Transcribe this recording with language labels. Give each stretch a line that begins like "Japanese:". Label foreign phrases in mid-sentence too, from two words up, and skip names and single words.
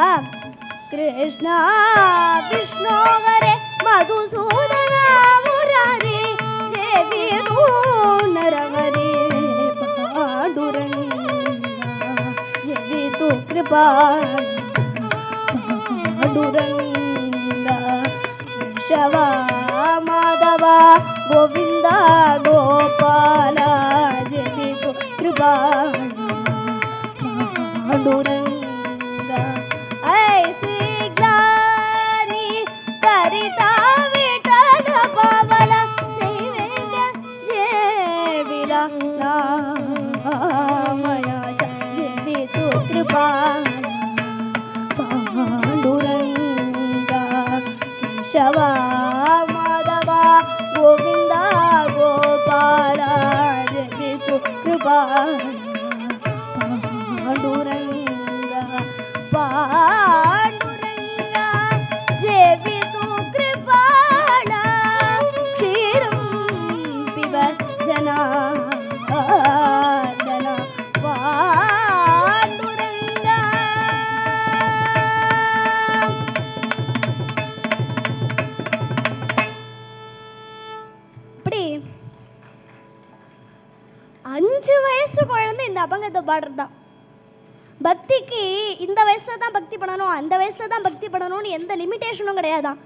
Marathi: कृष्णा विष्णु हरे मधुसूदना मुरारी जेवितु नरहरी पांडुरंगा जेवितु कृपा पांडुरंगा केशवा माधवा गोविंदा गोपाला जेवितु कृपा पांडुरंगा ऐसी ग्लानी करिता विठ्ठल पावला नैवेद्य जेविला नामयाचा जेवितु कृपा पांडुरंगा केशवा माधवा गोविंदा गोपाला जेवितु कृपा पांडुरंगा पांडुरंगा जेवितु कृपाला क्षीरं पिब जनार्दना पांडुरंगा.
Tamil: இப்படி 5 வயசு குழந்தை இந்த அபங்கத்தை பாடுறதுதான். பக்திக்கு இந்த வயசுல தான் பக்தி பண்ணணும், அந்த வயசுல தான் பக்தி பண்ணணும்னு எந்த லிமிட்டேஷனும் கிடையாதான்.